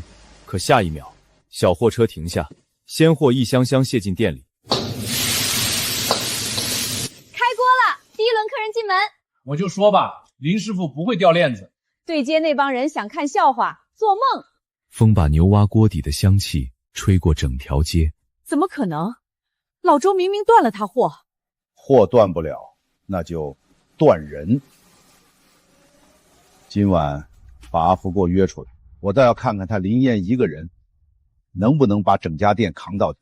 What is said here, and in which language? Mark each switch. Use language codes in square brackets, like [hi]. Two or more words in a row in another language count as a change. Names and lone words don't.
[zh] 可下一秒，小貨車停下，鮮貨一箱箱卸進店裡。第一輪客人進門，我就說吧，林師傅不會掉鏈子。對接那幫人想看笑話，做夢。風把牛蛙鍋底的香氣吹過整條街。怎麼可能？老周明明斷了他貨。貨斷不了，那就斷人。今晚把阿福給我約出來，我倒要看看他林燕一個人能不能把整家店扛到底。